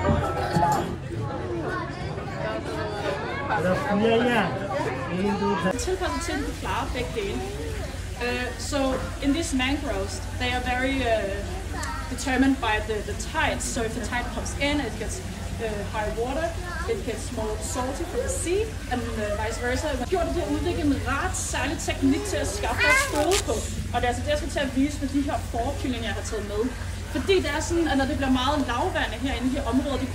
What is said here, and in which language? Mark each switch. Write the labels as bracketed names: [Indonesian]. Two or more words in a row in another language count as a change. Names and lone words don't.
[Danish] Tilkommet til, at du klarer begge dele. [English] So in these mangroves, they are very determined by the tides. So if the tide comes in, it gets high water, it gets more salty from the sea, and vice versa. [Danish] Man har gjort det, at udvikle en ret særlig teknik til at skaffe et støde på. Og det er altså det, jeg skal til at vise med de her fårekyllinger, jeg har taget med. Fordi det er sådan, at når det bliver meget lavvande herinde i de områder, de